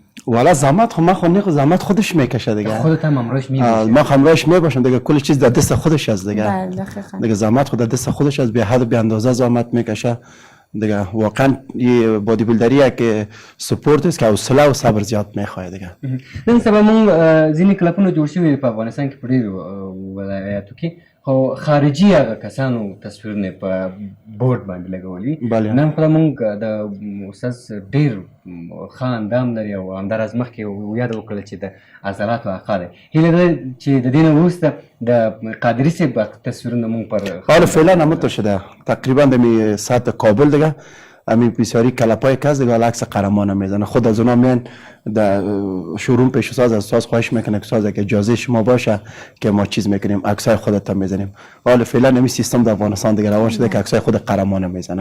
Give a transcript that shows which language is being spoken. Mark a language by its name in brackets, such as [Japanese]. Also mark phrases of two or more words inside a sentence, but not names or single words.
[Persian] والا زحمت خود من زحمت خودش میکشه دیگه. خودت هم همراهش میباشی؟ ما همراهش میباشم دیگه. کل چیز در دست خودش است دیگه. بله دقیقاً. دیگه زحمت خود در دست خودش است، به حد به اندازه زحمت میکشه دیگه. واقعا یه بادی بیلدریه که سپورت است که حوصله و صبر زیاد میخواد دیگه. [Pashto] نن سبا مونږ ځینې کلپونه جوړ شوي په افغانستان کې په ډېرو ولایاتو کې خو خارجي هغه کسانو تصویرونه په بورډ باندې لګولي. نن خو مونږ د استاد ډېر ښه اندام لري او همداراز مخکې یاد وکړله چې د عضلاتو آقا دی. هیله ده چې د دې نه وروسته د قادري صاحب تصویرونه مونږ پر [Persian] فعلا همینطور شده. تقریبا در سطح کابل دیگه همین بسیاری کلپای کس دیگه عکس قهرمان میزنه. خود از اونا میان در شوروم پیش ساز از ساز خواهش میکنه که ساز که اجازه شما باشه که ما چیز میکنیم عکسای خودت میزنیم. حالا فعلا همین سیستم در افغانستان دیگه روان شده که عکسای خود قهرمان میزنه.